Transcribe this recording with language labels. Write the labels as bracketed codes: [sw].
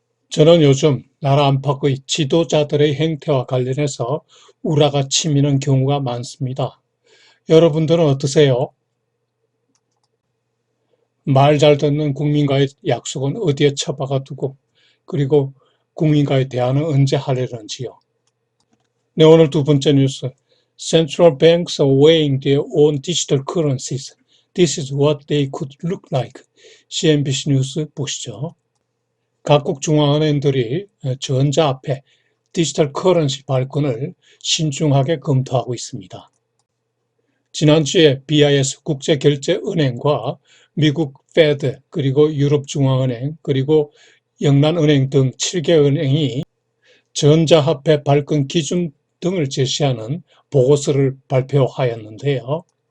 [ko] 저는 요즘 나라 안팎의 지도자들의 행태와 관련해서 우라가 치미는 경우가 많습니다. 여러분들은 어떠세요? 말 잘 듣는 국민과의 약속은 어디에 처박아 두고 그리고 국민과의 대화는 언제 하려는지요? 네, 오늘 두 번째 뉴스. [en] Central banks are weighing their own digital currencies. This is what they could look like. [ko] CNBC 뉴스 보시죠. 각국 중앙은행들이 전자화폐, 디지털 커런시 발권을 신중하게 검토하고 있습니다. 지난주에 BIS 국제결제은행과 미국 페드, 그리고 유럽중앙은행, 그리고 영란은행 등 7개 은행이 전자화폐 발권 기준 등을 제시하는 보고서를 발표하였는데요.